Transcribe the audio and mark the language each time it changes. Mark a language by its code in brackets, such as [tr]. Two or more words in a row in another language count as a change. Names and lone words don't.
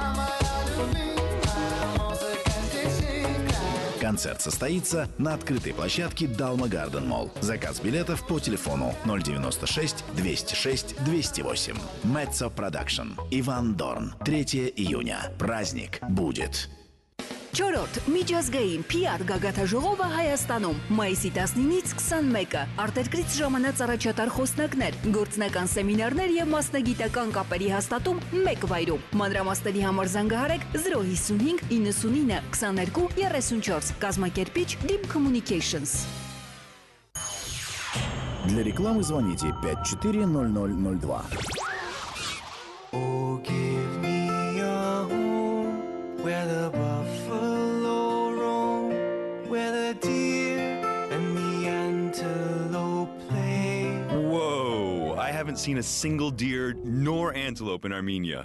[ru] Концерт состоится на открытой площадке Dalma Garden Mall. Заказ билетов по телефону 096 206 208. Mezzo Production. Иван Дорн. 3 июня. Праздник будет. [hy] Չորրորդ միջազգային PR գագաթաժողովը Հայաստանում մայիսի 19-ից 21-ը արտերկրից ժամանած առաջատար խոսնակներ, գործնական սեմինարներ եւ մասնագիտական կապերի հաստատում մեկ վայրում։ Մանրամասների համար զանգահարեք 055 99 22 34 կազմակերպիչ Dim Communications։ [ru] Для рекламы звоните 540002. [en] Oh, give me a home where the buffalo roam, where the deer and the antelope play. Whoa, I haven't seen a single deer nor antelope in Armenia.